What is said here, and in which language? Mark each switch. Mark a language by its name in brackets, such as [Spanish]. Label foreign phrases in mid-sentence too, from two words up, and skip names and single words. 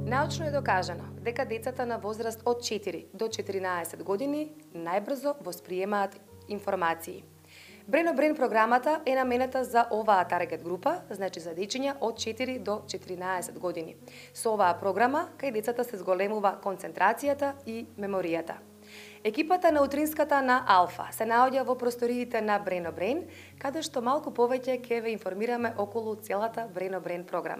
[Macedonian] Научно е докажано дека децата на возраст од 4 до 14 години најбрзо восприемаат информации. Brain on Brain програмата е наменета за оваа таргет група, значи за дечиња од 4 до 14 години. Со оваа програма, кај децата се зголемува концентрацијата и меморијата. Екипата на утринската на Алфа се наоѓа во просториите на Brain on Brain, каде што малку повеќе ќе ве информираме околу целата Brain on Brain програма.